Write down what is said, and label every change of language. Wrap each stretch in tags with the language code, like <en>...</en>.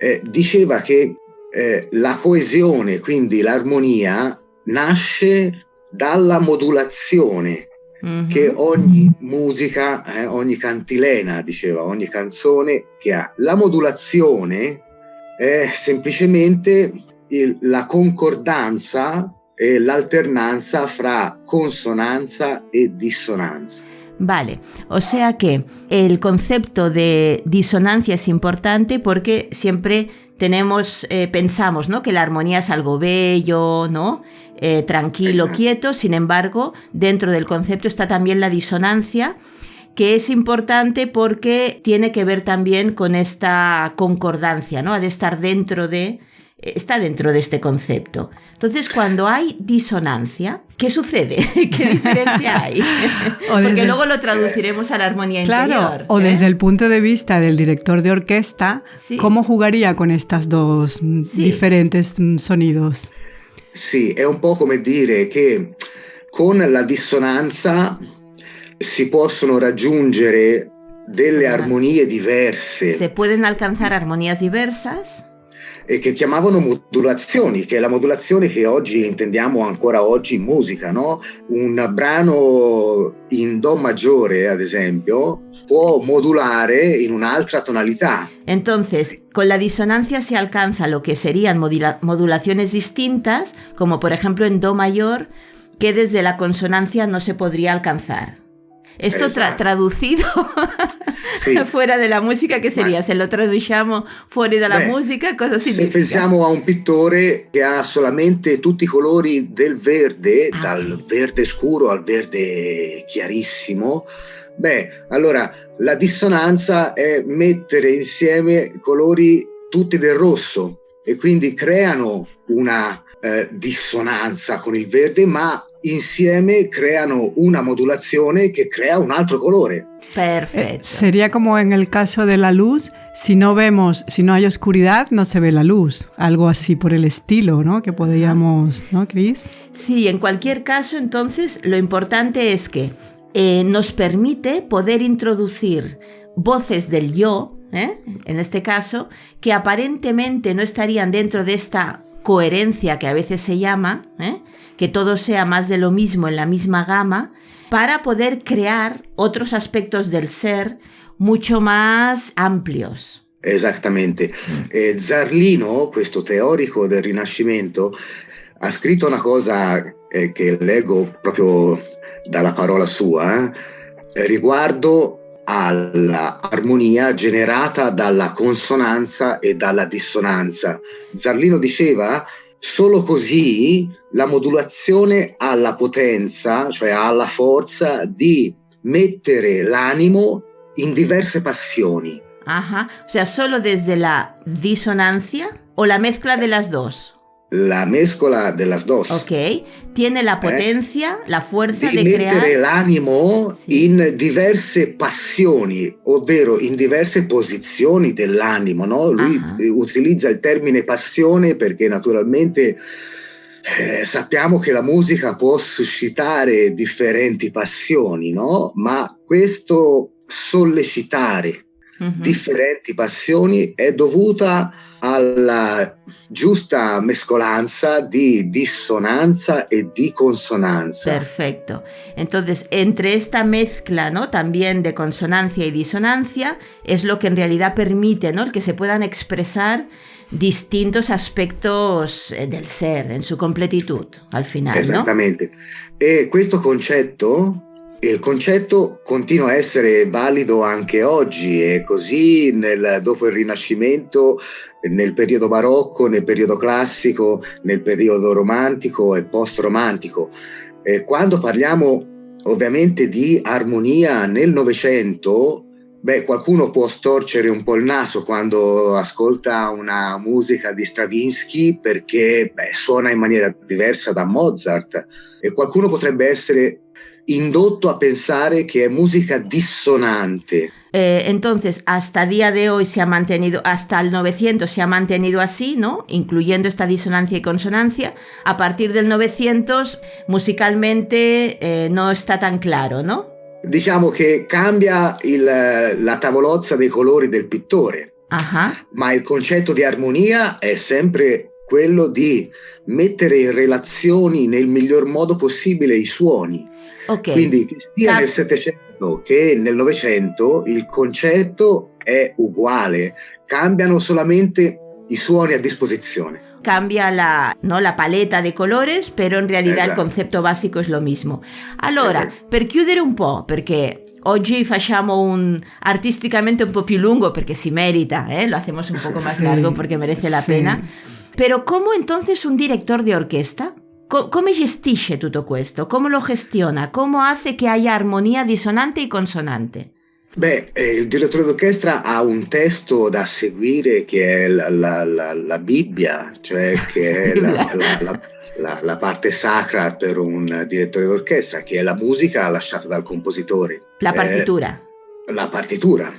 <it>diceva che la coesione, quindi l'armonia, nasce dalla modulazione che ogni musica, ogni cantilena, diceva, ogni canzone che ha. La modulazione è semplicemente la concordanza e l'alternanza fra consonanza e dissonanza.</it> <es>Vale, o sea que el concepto de disonancia es importante porque siempre pensamos, ¿no?, que la armonía es algo bello, ¿no?, tranquilo, quieto. Sin embargo, dentro del concepto está también la disonancia, que es importante porque tiene que ver también con esta concordancia, ¿no?, ha de estar está dentro de este concepto. Entonces, cuando hay disonancia, ¿qué sucede? ¿Qué diferencia hay? Porque luego lo traduciremos a la armonía interior. O desde el punto de vista del director de orquesta, ¿cómo jugaría con estos dos diferentes sonidos?</es> <it>Sì, è un po' come dire che con la dissonanza si possono raggiungere delle armonie diverse.</it> <es>Se pueden alcanzar armonías diversas.</es> <it>E che chiamavano modulazioni, che è la modulazione che oggi intendiamo ancora oggi in musica, no? Un brano in Do maggiore, ad esempio, può modulare in un'altra tonalità.</it> <es>Entonces, con la disonancia se alcanza lo que serían modulaciones distintas, como por ejemplo en Do mayor, que desde la consonancia no se podría alcanzar. Esto traducido fuera de la música, ¿qué sería?</es> <it>Se lo traduciamo fuori dalla musica, cosa significa? Se pensiamo a un pittore che ha solamente tutti i colori del verde, dal verde scuro al verde chiarissimo, allora la dissonanza è mettere insieme colori tutti del rosso e quindi creano una dissonanza con il verde, ma insieme creano una modulazione che crea un altro colore.</it> <es>Perfecto. Sería como en el caso de la luz, si no hay oscuridad, no se ve la luz. Algo así por el estilo, ¿no? Que podríamos, ¿no, Cris? Sí, en cualquier caso, entonces, lo importante es que nos permite poder introducir voces del yo, en este caso, que aparentemente no estarían dentro de esta coherencia que a veces se llama, que todo sea más de lo mismo en la misma gama, para poder crear otros aspectos del ser mucho más amplios.</es> <it>Esattamente. Zarlino, questo teorico del Rinascimento, ha scritto una cosa che leggo proprio dalla parola sua, riguardo all'armonia generata dalla consonanza e dalla dissonanza. Zarlino diceva: solo così la modulazione ha la potenza, cioè ha la forza di mettere l'animo in diverse passioni.</it> <es>Ajá, o sea, solo desde la disonancia o la mezcla de las dos. La mezcla de las dos. Ok, tiene la potenza, la fuerza</es> <it>di</it> <es>de crear...</es> <it>mettere l'animo in diverse passioni, ovvero in diverse posizioni dell'animo, no? Lui utilizza il termine passione perché naturalmente sappiamo che la musica può suscitare differenti passioni, no? Ma questo sollecitare differenti passioni è dovuta alla giusta mescolanza di dissonanza y di consonanza.</it> <es>Perfecto. Entonces, entre esta mezcla, ¿no?, también de consonancia y disonancia, es lo que en realidad permite, ¿no?, el que se puedan expresar distintos aspectos del ser en su completitud, al final,</es> <it>Esattamente. ¿No? E questo concetto, il concetto continua a essere valido anche oggi, e così dopo il Rinascimento, nel periodo barocco, nel periodo classico, nel periodo romantico e post-romantico. Quando parliamo ovviamente di armonia nel Novecento, qualcuno può storcere un po' il naso quando ascolta una musica di Stravinsky perché suona in maniera diversa da Mozart, e qualcuno potrebbe essere indotto a pensare</it> <es>que es música disonante. Entonces, hasta día de hoy se ha mantenido, hasta el 900 se ha mantenido así, ¿no?, incluyendo esta disonancia y consonancia. A partir del 900, musicalmente no está tan claro, ¿no?</es> <it>Diciamo che cambia la tavolozza dei colori del pittore, ma il concetto di armonia è sempre quello di mettere in relazioni nel miglior modo possibile i suoni. Okay. Quindi sia nel Settecento che nel Novecento il concetto è uguale, cambiano solamente i suoni a disposizione.</it> <es>Cambia la paleta de colores,</es> <it>però in realtà il concetto basico è</it> <es>lo mismo.</es> <it>Allora, per chiudere un po', perché oggi facciamo artisticamente un po' più lungo, perché si merita,</it> <es>lo hacemos un poco más largo porque merece la pena. Pero ¿cómo entonces un director de orquesta?</es> <it>¿Come gestisce tutto questo?</it> <es>¿Cómo lo gestiona? ¿Cómo hace que haya armonía disonante y consonante?</es> <it>Il direttore d'orchestra ha un testo da seguire che è la Bibbia, cioè che è la parte sacra per un direttore d'orchestra, che è la musica lasciata dal compositore. La partitura.</it> <es>La partitura.</es>